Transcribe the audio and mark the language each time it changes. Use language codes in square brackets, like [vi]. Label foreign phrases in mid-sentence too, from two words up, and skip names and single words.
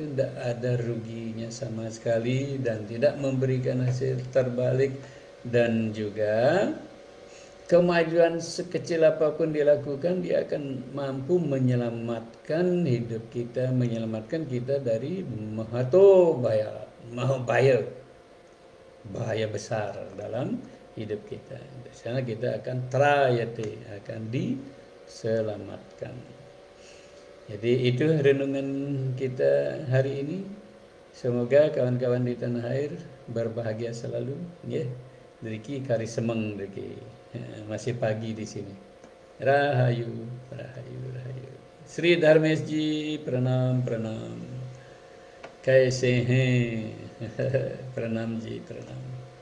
[id] tidak ada ruginya sama sekali dan tidak memberikan hasil terbalik, dan juga kemajuan sekecil apapun dilakukan, dia akan mampu menyelamatkan hidup kita, menyelamatkan kita dari bahaya besar dalam hidup kita. Di sana kita akan trayate, akan diselamatkan. Jadi itu renungan kita hari ini. Semoga kawan-kawan di tanah air berbahagia selalu. Ya, [ban] Diki kari semeng diki. [id] Masih pagi di sini. [ban] Rahayu, rahayu, rahayu. [hi] Sri Dharmesji, प्रणाम, प्रणाम. कैसे हैं? प्रणाम जी, प्रणाम.